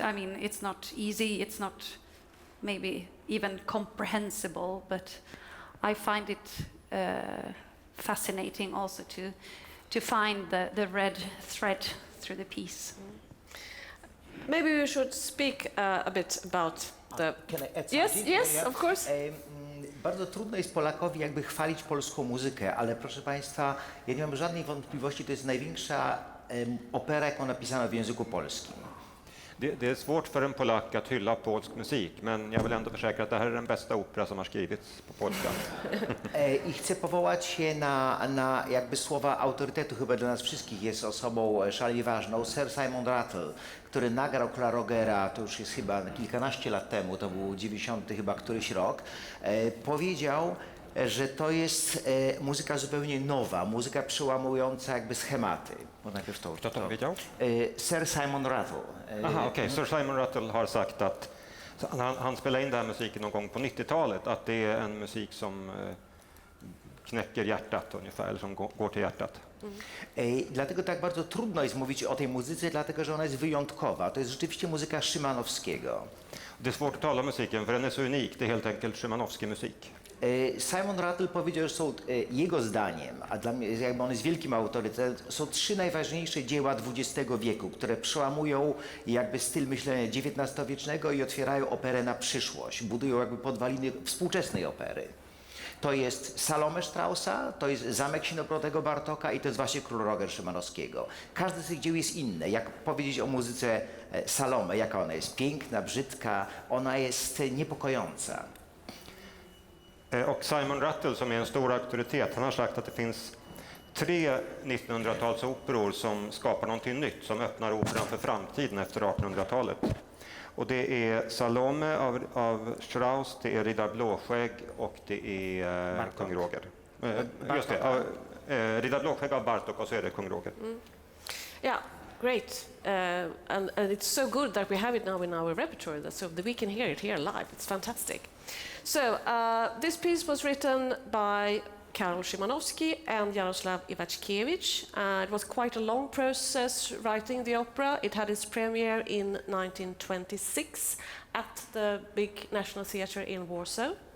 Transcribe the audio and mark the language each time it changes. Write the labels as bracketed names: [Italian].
[English] I mean, it's not easy. It's not maybe even comprehensible. But I find it fascinating also to find the red thread through the piece. Maybe we should speak a bit about the... Can I add Yes, something? yes, of course. [Polish] Bardzo trudno jest Polakowi jakby chwalić polską muzykę, ale proszę Państwa, ja nie mam żadnej wątpliwości, to jest największa opera, jaką napisano w języku polskim. [Swedish] Det är svårt för en polack att hylla polsk musik, men jag vill ändå försäkra att det här är den bästa opera som har skrivits på polska. [Polish] I chcę powołać się na jakby słowa autorytetu, chyba dla nas wszystkich jest osobą szalenie ważną, Sir Simon Rattle, który nagrał Klara Rogera, to już jest chyba kilkanaście lat temu, to był 90 chyba któryś rok, powiedział, że to jest muzyka zupełnie nowa, muzyka przełamująca jakby schematy. Kto to powiedział? Sir Simon Rattle. Aha, okej. [Swedish] Sir Simon Rattle har sagt att han spelade in den här musiken någon gång på 90-talet, att det är en musik som knäcker hjärtat ungefär, eller som går till hjärtat. [Polish] Dlatego tak bardzo trudno jest mówić o tej muzyce, dlatego że ona jest wyjątkowa. To jest rzeczywiście muzyka Szymanowskiego. [Swedish] Det är svårt att tala om musiken, för den är så unik. Det är helt enkelt Szymanowski musik. [Polish] Simon Rattle powiedział, że są jego zdaniem, a dla mnie jakby on jest wielkim autorytetem, są trzy najważniejsze dzieła XX wieku, które przełamują jakby styl myślenia XIX-wiecznego i otwierają operę na przyszłość, budują jakby podwaliny współczesnej opery. To jest Salome Straussa, to jest Zamek Sinoprotego Bartoka i to jest właśnie Król Roger Szymanowskiego. Każdy z tych dzieł jest inny. Jak powiedzieć o muzyce Salome, jaka ona jest? Piękna, brzydka, ona jest niepokojąca. [Swedish] Och Simon Rattle, som är en stor auktoritet, han har sagt att det finns 3 1900-talsoperor som skapar någonting nytt, som öppnar operan för framtiden efter 1800-talet. Och det är Salome av Strauss, det är Riddar Blåskägg och det är Kung Roger. Just det, Riddar Blåskägg av Bartok och så är det Kung Roger. [English] Yeah, great. And it's so good that we have it now in our repertoire, so that we can hear it here live. It's fantastic. So this piece was written by Karol Szymanowski and Jaroslav Iwaczkiewicz. It was quite a long process writing the opera. It had its premiere in 1926 at the big National Theatre in Warsaw.